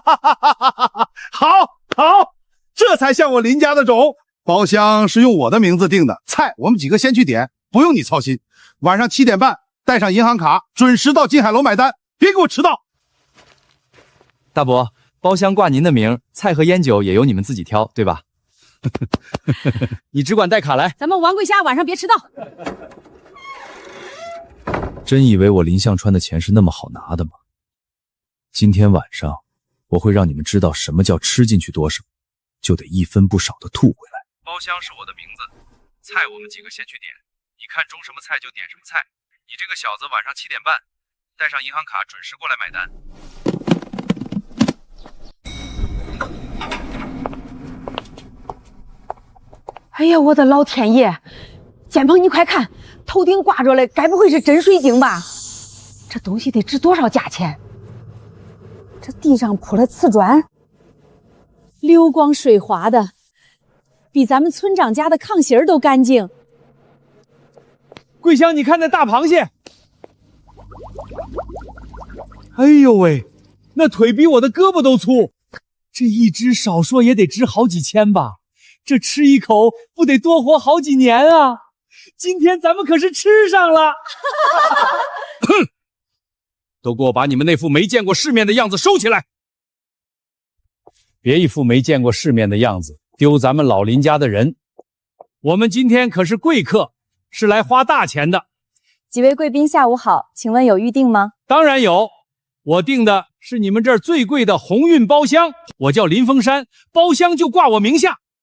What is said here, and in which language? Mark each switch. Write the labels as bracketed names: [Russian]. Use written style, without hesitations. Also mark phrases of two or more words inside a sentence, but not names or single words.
[Chinese] 好，這才像我林家的種。包廂是用我的名字訂的，菜我們幾個先去點，不用你操心。晚上7點半帶上銀行卡，準時到金海樓買单，別給我遲到。大伯，包廂掛您的名，菜和煙酒也由你們自己挑，对吧？你只管帶卡來。咱們王貴蝦晚上別遲到。真以為我林向川的錢是那麼好拿的嗎？今天晚上我会讓你们知道什麼叫吃進去多少，就得1分不少的吐回來。包廂是我的名字，菜我們幾個先去點，你看中什麼菜就點什麼菜。你這個小子晚上7點半帶上銀行卡準時過來買單。哎呀，我的老天爺！建鹏，你快看，头頂掛着的，該不會是真水晶吧？這東西得值多少價錢？這地上鋪了瓷磚，流光水滑的，比咱們村長家的炕席兒都乾淨。桂香，你看那大螃蟹，哎呦喂，那腿比我的胳膊都粗，這一只少說也得值好幾千吧？這吃一口不得多活好幾年啊！今天咱們可是吃上了！哼，都给我把你们那副沒見過世面的樣子收起來！別一副沒見過世面的樣子，丟咱們老林家的人。我們今天可是貴客，是來花大錢的。幾位貴賓下午好，請問有預定嗎？當然有，我訂的是你們這兒最貴的鴻運包廂，我叫林峰山，包廂就掛我名下。